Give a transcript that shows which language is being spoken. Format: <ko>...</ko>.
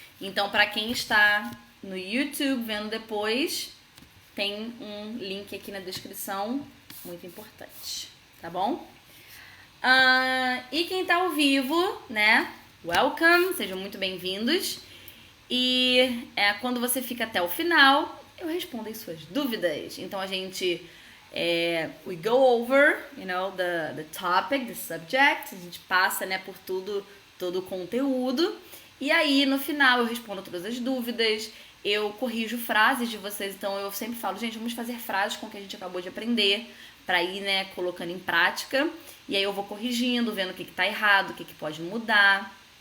<pt>Então, para quem está no YouTube vendo depois, tem um link aqui na descrição, muito importante, tá bom? E quem tá ao vivo, né?</pt> <en>Welcome,</en> <pt>sejam muito bem-vindos. E quando você fica até o final, eu respondo as suas dúvidas. Então a gente</pt> <en>we go over, you know, the topic, the subject.</en> <pt>A gente passa, né, por todo o conteúdo. E aí no final eu respondo todas as dúvidas. Eu corrijo frases de vocês. Então eu sempre falo, gente, vamos fazer frases com o que a gente acabou de aprender, para ir, né, colocando em prática. E aí eu vou corrigindo, vendo o que tá errado, o que pode mudar.</pt>